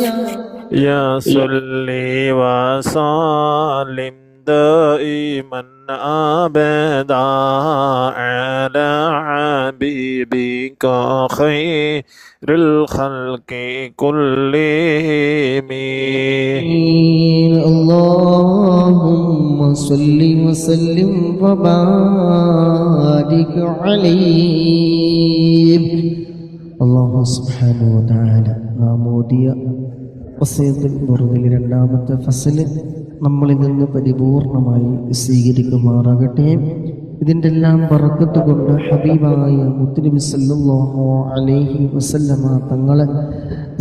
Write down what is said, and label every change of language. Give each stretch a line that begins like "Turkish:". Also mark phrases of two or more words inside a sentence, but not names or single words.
Arabic: يا صلي وسلم دائما أبدا على حبيبك خير الخلق كلهم اللهم صل وسلم وبارك عليه
Malayalam: അല്ലാഹു
Arabic: سبحانه وتعالى
Malayalam: നാം ഓതിയ വസീയത്തുൽ ബുർദിൽ രണ്ടാമത്തെ ഫസല് നമ്മളിൽ നിന്ന് പരിപൂർണമായി സ്വീകരിക്കുമാറാകട്ടെ. ഇതിൻ്റെ എല്ലാം ബറക്കത്ത് കൊണ്ട് ഹബീബായ മുത്തുനബി
Arabic: صلى الله عليه وسلم
Malayalam: തങ്ങളെ